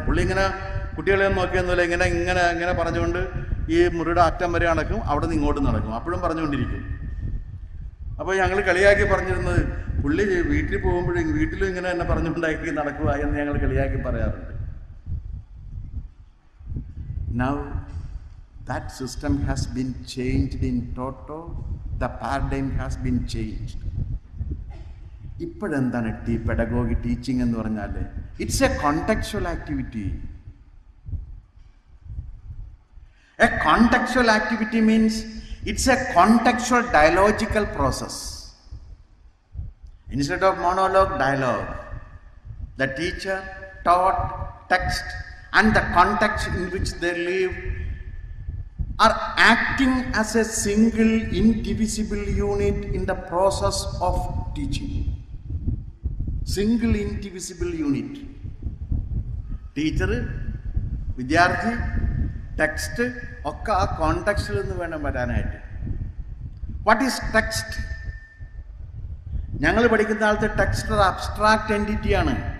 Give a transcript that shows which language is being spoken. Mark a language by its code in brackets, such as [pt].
[ml] പുള്ളി ഇങ്ങനെ കുട്ടികളെ നോക്കിയൊന്നുമില്ല, ഇങ്ങനെ പറഞ്ഞുകൊണ്ട് ഈ മുറിയുടെ അറ്റം വരെ നടക്കും, അവിടെ നിന്ന് ഇങ്ങോട്ട് നടക്കും, അപ്പോഴും പറഞ്ഞുകൊണ്ടിരിക്കും. അപ്പോൾ ഞങ്ങൾ കളിയാക്കി പറഞ്ഞിരുന്നത്, പുള്ളി വീട്ടിൽ പോകുമ്പോഴും വീട്ടിലും ഇങ്ങനെ തന്നെ പറഞ്ഞുകൊണ്ടാക്കി നടക്കുക എന്ന് ഞങ്ങൾ കളിയാക്കി പറയാറുണ്ട്. [en] Now that system has been changed in toto. The paradigm has been changed. [ml] ഇപ്പോഴെന്താണ് pedagogy teaching എന്ന് പറഞ്ഞാൽ? [en] It's a contextual activity. A contextual activity means it's a contextual dialogical process. Instead of monologue, dialogue. The teacher taught text and the context in which they live are acting as a single indivisible unit in the process of teaching. Single indivisible unit. [ml] Teacher, വിദ്യാർത്ഥി, text ഒക്കെ ആ കോണ്ടെക്സ്റ്റിൽ നിന്ന് വേണം വരാനായിട്ട്. [en] What is text? [ml] ഞങ്ങൾ പഠിക്കുന്ന കാലത്ത് text ഒരു അബ്സ്ട്രാക്റ്റ് എൻറ്റിറ്റിയാണ്.